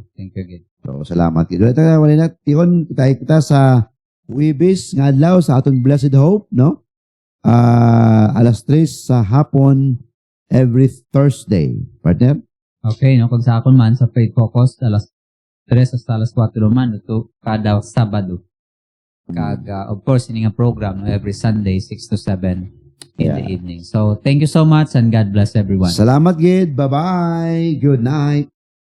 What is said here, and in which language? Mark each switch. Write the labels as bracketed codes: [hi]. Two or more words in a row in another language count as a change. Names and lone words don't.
[en] Thank you again. So, [hil] salamat gid. Ito, wala na, kita sa Wibis, nga adlaw sa aton Blessed Hope, no? Alas 3 sa hapon, [en] every Thursday. [hil] Partner? Okay, no, kung sa akon man, sa Faith Focus, alas 3 hasta alas 4 man, ito kada Sabado. Kag, [en] of course, [hil] ini nga program, no, [en] every Sunday, 6 to 7 in the evening. So, thank you so much and God bless everyone. [hil] Salamat, Gid. [en] Bye-bye. Good night.